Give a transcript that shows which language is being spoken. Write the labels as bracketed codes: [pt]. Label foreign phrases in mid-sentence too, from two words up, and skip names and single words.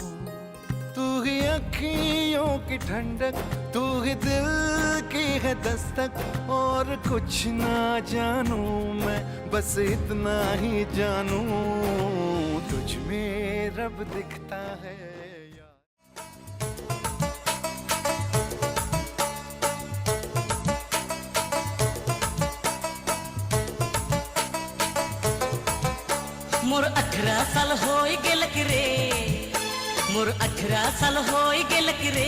[hi] तू ही अखियों की ठंडक, तू ही दिल की है दस्तक। और कुछ ना जानू मैं, बस इतना ही जानू, तुझ में रब दिखता है। [sck] मोर 18 साल होई गेल कि रे, मोर 18 साल होई गेल कि रे।